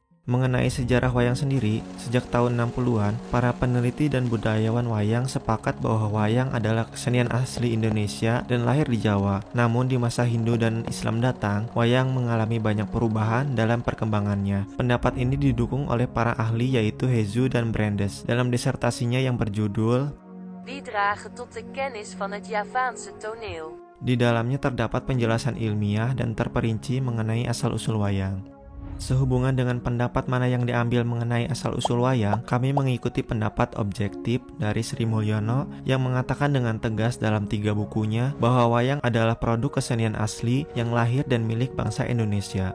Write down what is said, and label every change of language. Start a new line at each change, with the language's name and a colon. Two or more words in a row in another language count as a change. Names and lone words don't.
Indonesian: Mengenai sejarah wayang sendiri, sejak tahun 60-an, para peneliti dan budayawan wayang sepakat bahwa wayang adalah kesenian asli Indonesia dan lahir di Jawa. Namun di masa Hindu dan Islam datang, wayang mengalami banyak perubahan dalam perkembangannya. Pendapat ini didukung oleh para ahli yaitu Hezu dan Brandes dalam disertasinya yang berjudul
Dutch: Bijdrage tot de kennis van het Javaanse toneel.
Indonesian: Di dalamnya terdapat penjelasan ilmiah dan terperinci mengenai asal-usul wayang. Sehubungan dengan pendapat mana yang diambil mengenai asal-usul wayang, kami mengikuti pendapat objektif dari Sri Mulyono yang mengatakan dengan tegas dalam 3 bukunya bahwa wayang adalah produk kesenian asli yang lahir dan milik bangsa Indonesia.